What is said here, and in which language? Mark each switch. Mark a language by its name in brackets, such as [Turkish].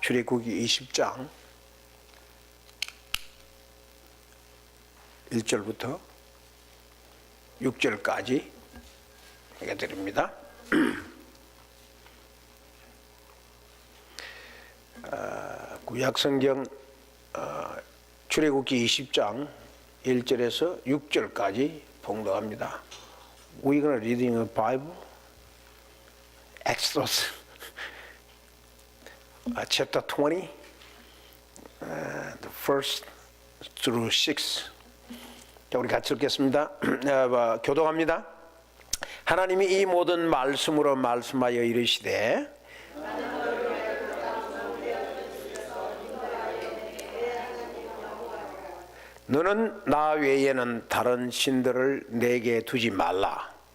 [Korean] 출애굽기 20장 1절부터 6절까지 해드립니다. 구약성경 출애굽기 20장 1절에서 6절까지 봉독합니다. [English] We're going to reading a Bible, Exodus, chapter 20, the first through 6. [Korean] 자, 우리 같이 읽겠습니다. 교독합니다. 하나님이 이 모든 말씀으로 말씀하여 이르시되 너는 나 외에는 다른 신들을 내게 두지 말라.